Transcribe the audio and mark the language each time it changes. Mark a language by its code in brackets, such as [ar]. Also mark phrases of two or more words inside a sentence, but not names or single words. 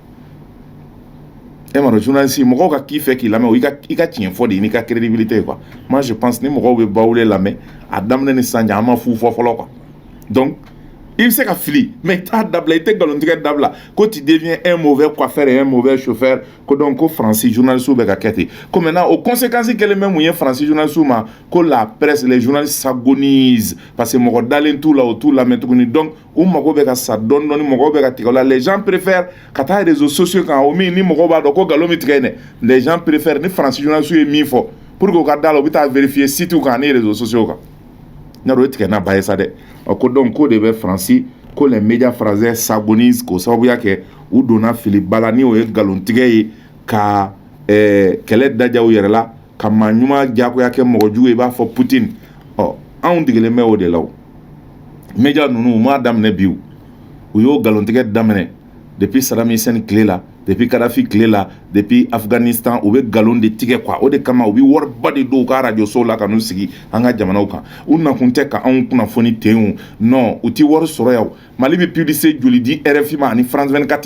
[bm] m'a dɔn journaliste mɔgɔw ka k'i fɛ k'i lamɛn i ka tiɲɛ fɔ de n'i ka crédibilité quoi [fr] moi je pense [bm] ni mɔgɔw bɛ bawule lamɛn a daminɛ ni sisan cɛ an ma fu fɔ fɔlɔ quoi donc i bɛ se ka fili mais i t'a dabila i tɛ nkalontigɛ dabila ko tu [fr] deviens un mauvais coiffeur et un mauvais chauffeur [bm] ko donc ko Faransi journaliste bɛ ka kɛ ten ko maintenant o conséquence kɛlen bɛ mun ye Faransi journaliste ma ko [fr] la presse les journalistes s'agonisent parce que [bm] mɔgɔ dalen t'u la o t'u lamɛn tuguni donc u mago bɛ ka sa dɔɔni dɔɔni mɔgɔw bɛ ka tigɛ o la [fr] les gens préfèrent [bm] ka taa [fr] réseaux sociaux [bm] kan o min ni mɔgɔw b'a dɔn ko nkalon bɛ tigɛ yen dɛ [fr] les gens préfèrent [bm] ni Faransi journaliste ye min fɔ [fr] pour que [bm] u ka da la u bɛ taa vérifier site kan ni [fr] réseaux sociaux [bm] kan n'a dɔn o tigɛ n'a ba ye sa dɛ ko donc ko de bɛ Faransi ko [fr] les médias français s'agonisent [bm] k'o sababuya kɛ u donna filiba la ni o ye nkalontigɛ ye ka kɛlɛ daja u yɛrɛ la ka maa ɲuman diyagoya kɛ mɔgɔ jugu ye i b'a fɔ Poutine anw degelen bɛ o de la o médias ninnu u m'a daminɛ bi u y'o nkalontigɛ daminɛ depuis Saddam Hussein tile la depuis Kadhafi tile la depuis Afghanistan u bɛ galon de tigɛ quoi o de kama u bɛ wariba de don u ka radio so la ka n'u sigi an ka jamanaw kan u nakun tɛ ka anw kunnafoni ten o non u ti wari sɔrɔ yan Mali bɛ publicité joli di RFI ma ani France 24